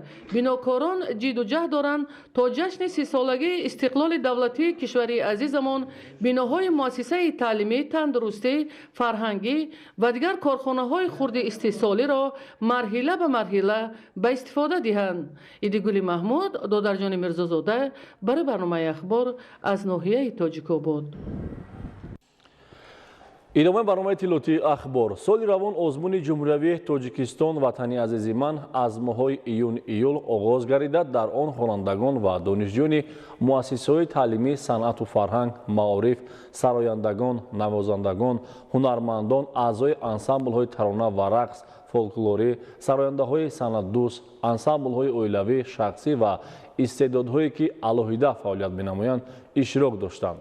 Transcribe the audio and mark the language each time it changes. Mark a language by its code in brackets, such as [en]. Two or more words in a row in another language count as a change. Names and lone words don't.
[fa] بناکاران جد و جهد دارند تا جشن 30 سالگی استقلال دولتی کشوری عزیزمان بناهای مؤسسه تعلیمی، تندرستی، فرهنگی و دیگر کارخانه‌های خرد استحصالی را مرحله به مرحله به استفاده دهند. ایدگل محمود، دادرجان میرزازاده، برای برنامه اخبار از ناحیه تاجیک‌آباد. [tg] идома барномаи тилотии ахбор. соли равон озмуни ҷумҳуриявии тоҷикистон ватани азизи ман аз моҳҳои июн-июл оғоз гардида дар он хонандагон ва донишҷӯёни муассисаҳои таълимӣ, санъату фарҳанг, маориф, сарояндагон, навозандагон, ҳунармандон, аъзои ансамблҳои тарона ва рақс, фолклорӣ, сарояндаҳои санъатдӯст, ансамблҳои оилавӣ, шахсӣ ва истеъдодҳое ки алоҳида фаъолият менамоянд иштирок доштанд.